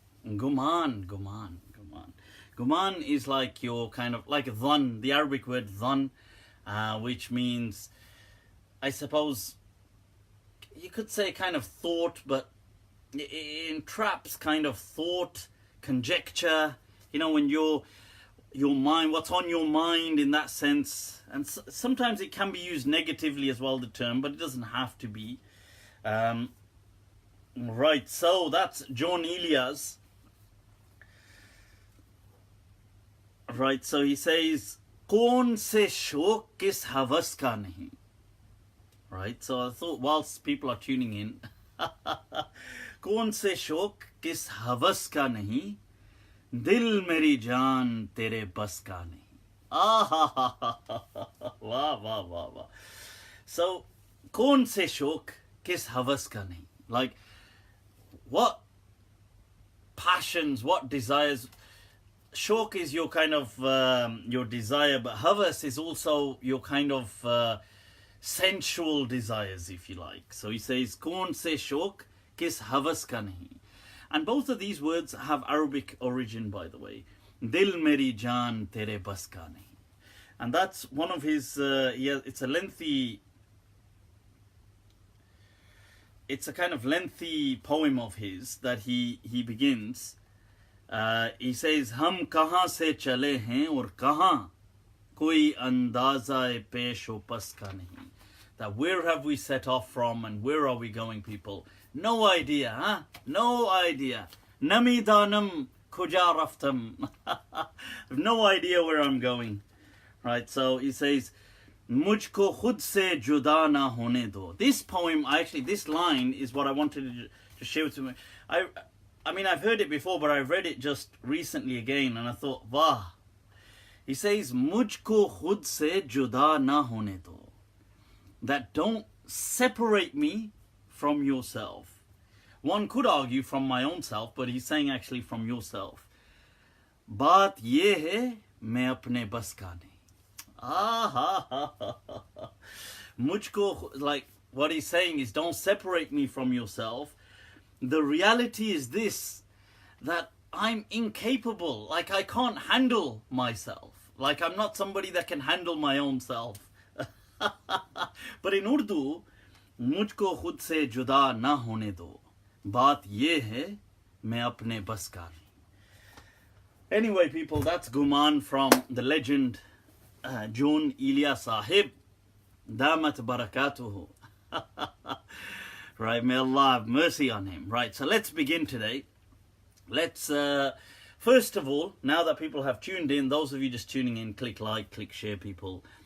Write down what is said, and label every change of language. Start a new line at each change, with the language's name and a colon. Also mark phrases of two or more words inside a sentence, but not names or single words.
English: Guman is like your kind of like dhan, the Arabic word dhan, which means, I suppose you could say kind of thought, but it entraps kind of thought, conjecture, you know, when your mind, what's on your mind in that sense. And sometimes it can be used negatively as well, the term, but it doesn't have to be. Right, so that's John Elias. Right, so he says,
Urdu: "کون سے شوق کس ہوس کا نہیں."
English: Right, so I thought whilst people are tuning in,
Urdu: "کون سے شوق کس ہوس کا نہیں، دل میری جان تیرے بس کا نہیں."
English: Wow. So,
Urdu: "کون سے شوق کس ہوس کا نہیں."
English: Like, what passions, what desires. Shok is your kind of your desire, but havas is also your kind of sensual desires, if you like. So he says,
Urdu: "کون سے شوق کس ہوس کا نہیں."
English: And both of these words have Arabic origin, by the way.
Urdu: دل میری جان تیرے بس کا نہیں.
English: And that's one of his, it's a kind of lengthy poem of his that he begins. He says,
Urdu: "ہم کہاں سے چلے ہیں اور کہاں کوئی اندازہ پیش و پس کا نہیں."
English: That where have we set off from and where are we going, people? No idea, huh? No idea.
Persian: نمی‌دانم کجا رفتم.
English: No idea where I'm going. Right, so he says,
Urdu: "مجھ کو خود سے جدا نہ ہونے دو."
English: This poem, this line is what I wanted to share with you. I mean, I've heard it before, but I've read it just recently again, and I thought, wow. He says,
Urdu: "مجھ کو خود سے جدا نہ ہونے دو."
English: That don't separate me from yourself. One could argue from my own self, but he's saying actually from yourself.
Urdu: بات یہ ہے، میں اپنے بس کا نہیں.
English: Mujhko, like what he's saying is, don't separate me from yourself. The reality is this, that I'm incapable, like I can't handle myself. Like I'm not somebody that can handle my own self. But in Urdu,
Urdu: "مجھ کو خود سے جدا نہ ہونے دو. بات یہ ہے، میں اپنے بس کا نہیں.
English: Anyway, people, that's Guman from the legend John Ilya Sahib.
Arabic: دامت بركاته.
English: Right, may Allah have mercy on him. Right, so let's begin today. Let's, first of all, now that people have tuned in, those of you just tuning in, click like, click share, people.